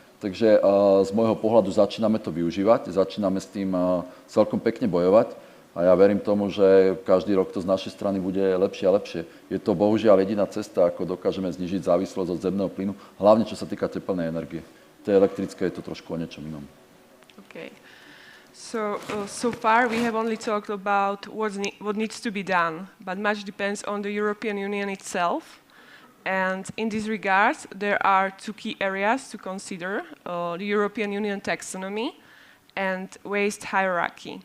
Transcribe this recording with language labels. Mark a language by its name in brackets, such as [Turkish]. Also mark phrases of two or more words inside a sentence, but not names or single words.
[Slovak] Takže z môjho pohľadu začíname to využívať, začíname s tým celkom pekne bojovať a ja verím tomu, že každý rok to z našej strany bude lepšie a lepšie. Je to bohužiaľ jediná cesta, ako dokážeme znižiť závislosť od zemného plynu, hlavne čo sa týka tepelnej energie. To je elektrické, je to trošku o niečom inom. [English] Okay. So far we have only talked about what needs to be done, but much depends on the European Union itself. And in this regard, there are two key areas to consider, the European Union taxonomy and waste hierarchy.